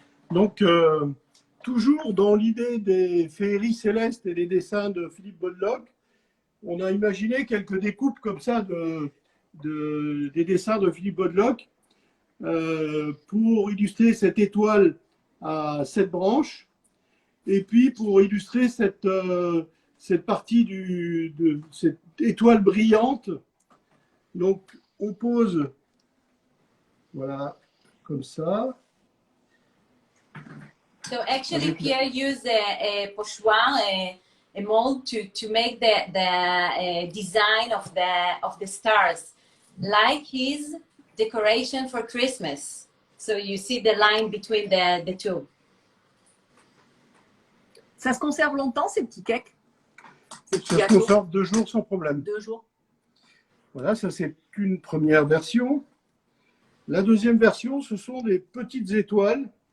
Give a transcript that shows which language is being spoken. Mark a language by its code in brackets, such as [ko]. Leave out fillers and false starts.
[fr] Donc, toujours dans l'idée des féeries célestes et des dessins de Philippe Bodlock, on a imaginé quelques découpes comme ça des dessins de Philippe Bodlock pour illustrer cette étoile à 7 branches et puis pour illustrer cette partie de cette étoile brillante. Donc, on pose, voilà, comme ça. [en] So actually, Pierre used a pochoir, a mold to make the design of the stars, like his decoration for Christmas. So you see the line between the two. [fr] Ça se conserve longtemps, ces petits cakes? Ces petits Ça se gâteaux? conserve 2 jours sans problème. 2 jours. Voilà, ça c'est une première version. La deuxième version, ce sont des petites étoiles.